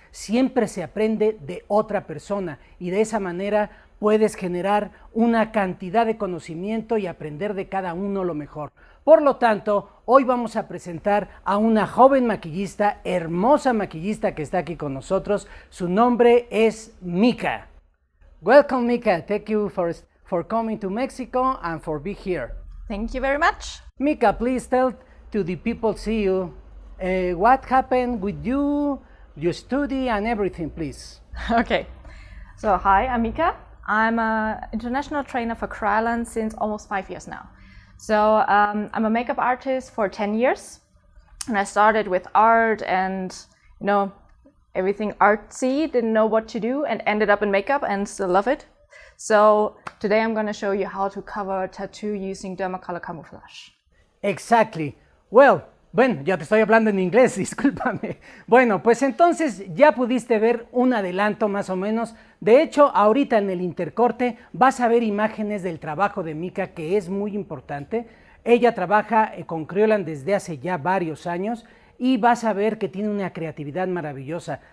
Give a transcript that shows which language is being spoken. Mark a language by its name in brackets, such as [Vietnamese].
[Spanish] Siempre se aprende de otra persona y de esa manera puedes generar una cantidad de conocimiento y aprender de cada uno lo mejor. Por lo tanto, hoy vamos a presentar a una joven maquillista, hermosa maquillista que está aquí con nosotros. Su nombre es Mika. [English] Welcome, Mika. Thank you for coming to Mexico and for being here. Thank you very much. Mika, please tell to the people see you what happened with you, your study and everything, please. Okay. So hi, I'm Mika. I'm an international trainer for Criolan since almost 5 years now. So I'm a makeup artist for 10 years. And I started with art and, everything artsy, didn't know what to do, and ended up in makeup and still love it. So today I'm going to show you how to cover a tattoo using dermacolor camouflage. Exactly. [Spanish] Bueno, ya te estoy hablando en inglés, discúlpame. Bueno, pues entonces ya pudiste ver un adelanto más o menos. De hecho, ahorita en el intercorte vas a ver imágenes del trabajo de Mika, que es muy importante. Ella trabaja con Criolan desde hace ya varios años y vas a ver que tiene una creatividad maravillosa.